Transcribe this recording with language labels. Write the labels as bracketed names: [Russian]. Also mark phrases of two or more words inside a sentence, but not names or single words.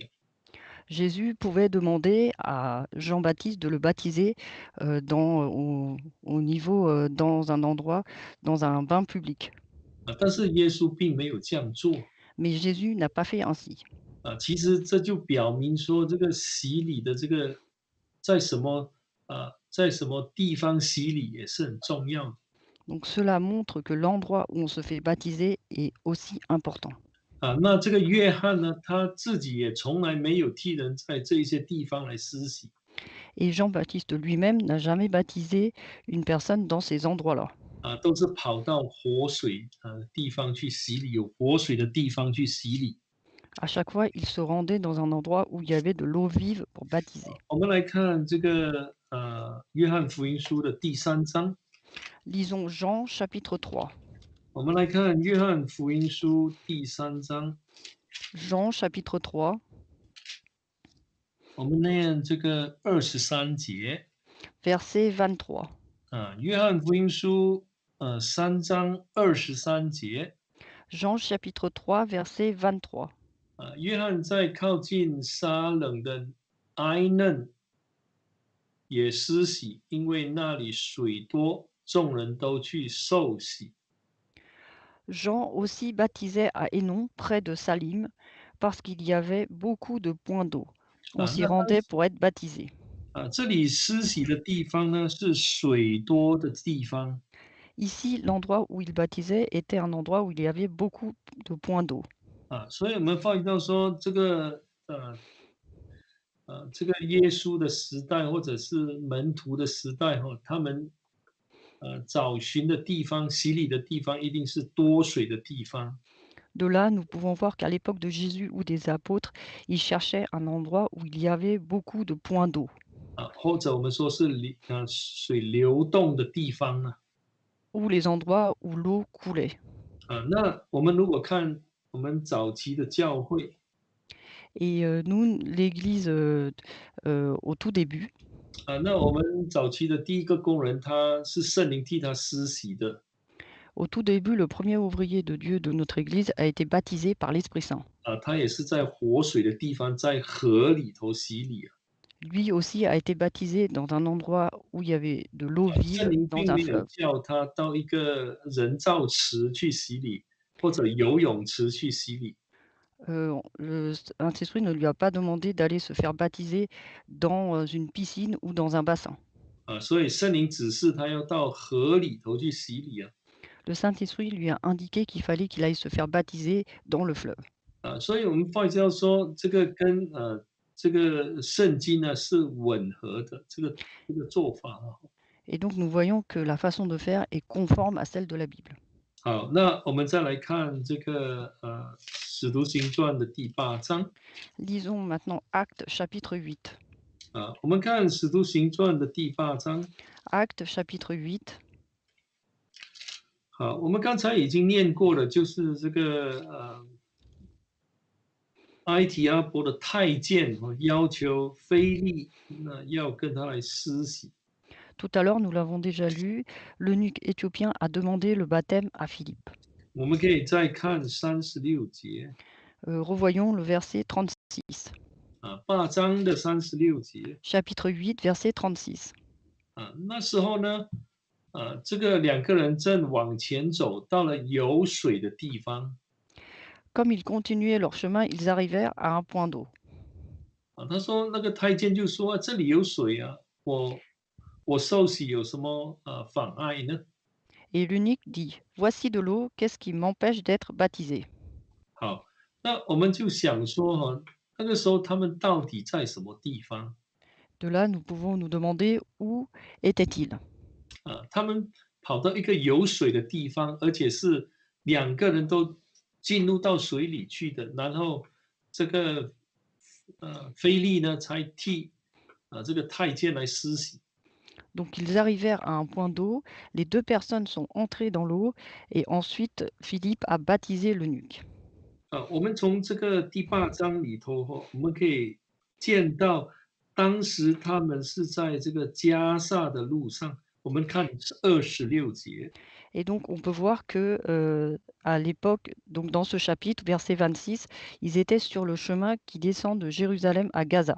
[French] Jésus pouvait demander à Jean-Baptiste de le baptiser au niveau, dans un endroit, dans un bain public. [Chinese] 但是耶稣并没有这样做。 [French] Mais Jésus n'a pas fait ainsi. [Chinese] 其实这就表明说，这个洗礼的这个在什么在什么地方洗礼也是很重要的。 [French] Donc cela montre que l'endroit où on se fait baptiser est aussi important. [Chinese] 那这个约翰呢，他自己也从来没有替人在这一些地方来施洗。 [French] Et Jean-Baptiste lui-même n'a jamais baptisé une personne dans ces endroits-là. [Chinese] 都是跑到活水地方去洗礼，有活水的地方去洗礼。 [French] À chaque fois, il se rendait dans un endroit où il y avait de l'eau vive pour baptiser. [Chinese] 我们来看这个约翰福音书的第3章。 [French] Lisons Jean chapitre 3. [Chinese] 我们来看约翰福音书第3章。 [French] Jean chapitre 3. [Chinese] 我们念这个23节。 [French] Verset 23. [Chinese] 约翰福音书3章23节。 [French] Jean chapitre 3, verset 23. [Chinese] 约翰在靠近撒冷的埃嫩也施洗，因为那里水多，众人都去受洗。 [French] Jean aussi baptisait à Hénon, près de Salim, parce qu'il y avait beaucoup de points d'eau. On s'y [Chinese] 那 [French] rendait pour être baptisé. [Chinese] 这里施洗的地方呢，是水多的地方。 [French] Ici, l'endroit où il baptisait était un endroit où il y avait beaucoup de points d'eau. [Chinese] 所以我们发觉到说，这个耶稣的时代，或者是门徒的时代，他们找寻的地方、洗礼的地方，一定是多水的地方。 [French] De là, nous pouvons voir qu'à l'époque de Jésus ou des apôtres, ils cherchaient un endroit où il y avait beaucoup de points d'eau. [Chinese] 或者我们说是水流动的地方呢。 [French] Ou les endroits où l'eau coulait. [Chinese] 那我们如果看我们早期的教会， [French] Et nous, l'Église, au tout début, [Chinese] 那我们早期的第一个工人，他是圣灵替他施洗的。 [French] au tout début, le premier ouvrier de Dieu de notre Église a été baptisé par l'Esprit Saint. [Chinese] 他也是在活水的地方，在河里头洗礼。 [French] Lui aussi a été baptisé dans un endroit où il y avait de l'eau [Chinese] 圣 [French] vive [Chinese] 灵 [French] dans [Chinese] 并 [French] un [Chinese] 没有 [French] fleuve. [Chinese] 叫他到一个人造池去洗礼，或者游泳池去洗礼。 [French] Le Saint-Esprit ne lui a pas demandé d'aller se faire baptiser dans une piscine ou dans un bassin. [Chinese] 所以圣灵指示他要到河里头去洗礼。 [French] Le Saint-Esprit lui a indiqué qu'il fallait qu'il aille se faire baptiser dans le fleuve. [Chinese] 所以我们发觉到说，这个跟这个圣经呢是吻合的，这个做法。 [French] Et donc nous voyons que la façon de faire est conforme à celle de la Bible. [Chinese] 好，那我们再来看这个使徒行传的第8章。 [French] Lisons maintenant Actes chapitre 8. [Chinese] 我们看使徒行传的第8章。 [French] Actes chapitre 8. [Chinese] 好，我们刚才已经念过了，就是这个埃提阿伯的太监要求腓利要跟他来施洗。 [French] Tout à l'heure, nous l'avons déjà lu, l'eunuque éthiopien a demandé le baptême à Philippe. [Chinese] 我们可以再看36节。 [French] Revoyons le verset 36. [Chinese] 8 章的36节。 [French] Chapitre 8, verset 36. [Chinese] 那时候呢，这个2个人正往前走，到了有水的地方。 [French] Comme ils continuaient leur chemin, ils arrivèrent à un point d'eau. [Chinese] 他说那个太监就说这里有水啊，我受洗有什么妨碍呢？ [French] Et l'eunuque dit, voici de l'eau, qu'est-ce qui m'empêche d'être baptisé? [Chinese] 好，那我们就想说那个时候他们到底在什么地方？ [French] De là, nous pouvons nous demander où était-il? [Chinese] 他们跑到一个有水的地方，而且是2个人都进入到水里去的，然后这个菲利呢才替这个太监来施洗。 [French] Donc ils arrivèrent à un point d'eau, les 2 personnes sont entrées dans l'eau et ensuite Philippe a baptisé l'eunuque. [Chinese] 我们从这个第8章里头我们可以见到，当时他们是在这个加萨的路上。我们看26节。 [French] Et donc on peut voir que, à l'époque, donc dans ce chapitre, verset 26, ils étaient sur le chemin qui descend de Jérusalem à Gaza.